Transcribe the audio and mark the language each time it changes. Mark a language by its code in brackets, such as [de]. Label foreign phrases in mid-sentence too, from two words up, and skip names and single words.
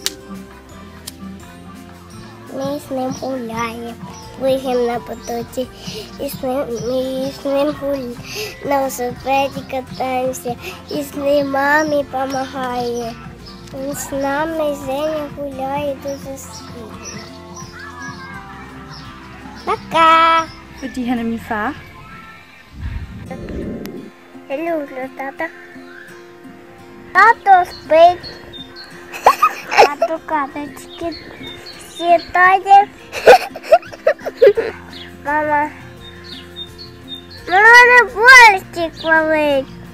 [uk] Ми з ним гуляємо, плигаємо на потоці, і з ним на велосипеді катаємося, і з ним мамі допомагає. Він з нами з Женя гуляє дуже сильно. Пока! [da] Fordi han er min far. [uk] Я люблю тата. Тато спить. Тато каточки сідає. Мама. Мене борщик валить.